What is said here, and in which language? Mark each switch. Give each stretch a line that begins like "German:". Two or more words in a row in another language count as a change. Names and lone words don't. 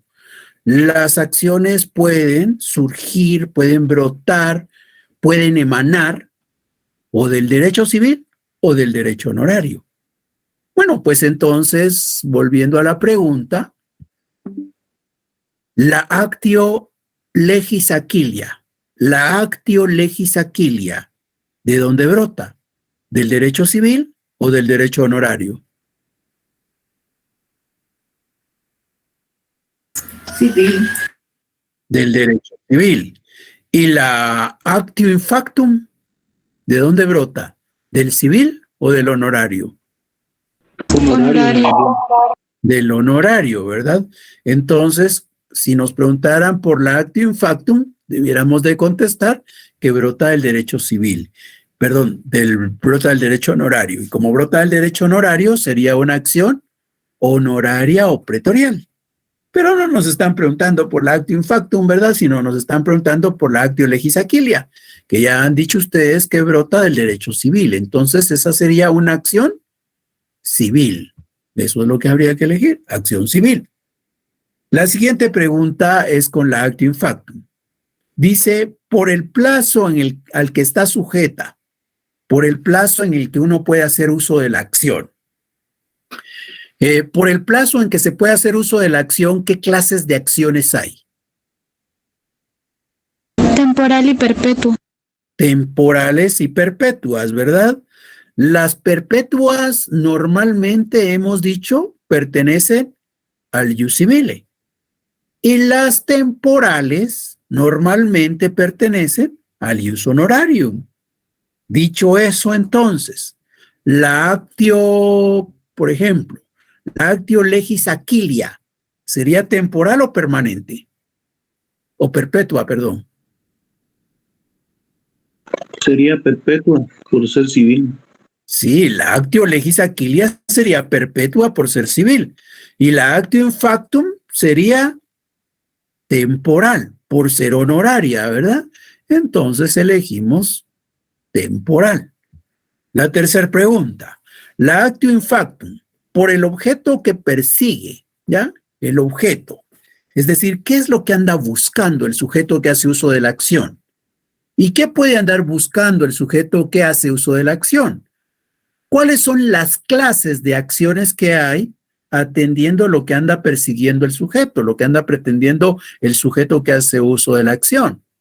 Spanish: Las acciones pueden surgir, pueden brotar, pueden emanar o del derecho civil o del derecho honorario. Bueno, pues entonces, volviendo a la pregunta, la
Latin: actio legis Aquilia,
Spanish: ¿de dónde brota? ¿Del derecho civil o del derecho honorario? Civil. Del derecho civil. ¿Y la
Latin: actio infactum,
Spanish: de dónde brota? ¿Del civil o del honorario? Honorario. Del honorario, ¿verdad? Entonces, si nos preguntaran por la
Latin: actio infactum,
Spanish: debiéramos de contestar que brota del derecho civil. Perdón, brota del derecho honorario. Y como brota del derecho honorario, sería una acción honoraria o pretorial. Pero no nos están preguntando por la
Latin: actio infactum,
Spanish: ¿verdad? Sino nos están preguntando por la
Latin: actio legis Aquilia,
Spanish: que ya han dicho ustedes que brota del derecho civil. Entonces, esa sería una acción civil. Eso es lo que habría que elegir, acción civil. La siguiente pregunta es con la
Latin: actio infactum.
Spanish: Dice, por el plazo al que está sujeta, por el plazo en el que uno puede hacer uso de la acción. Por el plazo en que se puede hacer uso de la acción, ¿qué clases de acciones hay? Temporal y perpetuo. Temporales y perpetuas, ¿verdad? Las perpetuas normalmente hemos dicho pertenecen al
Latin: ius civile
Spanish: y las temporales normalmente pertenecen al
Latin: ius honorarium.
Spanish: Dicho eso, entonces, la actio, por ejemplo, la
Latin: actio legis Aquilia,
Spanish: ¿sería temporal o permanente? O perpetua, perdón. Sería perpetua por ser civil. Sí, la
Latin: actio legis Aquilia
Spanish: sería perpetua por ser civil. Y la
Latin: actio infactum
Spanish: sería temporal por ser honoraria, ¿verdad? Entonces elegimos temporal. La tercera pregunta. La
Latin: actio infactum,
Spanish: por el objeto que persigue, ¿ya? El objeto. Es decir, ¿qué es lo que anda buscando el sujeto que hace uso de la acción? ¿Y qué puede andar buscando el sujeto que hace uso de la acción? ¿Cuáles son las clases de acciones que hay atendiendo lo que anda persiguiendo el sujeto, lo que anda pretendiendo el sujeto que hace uso de la acción?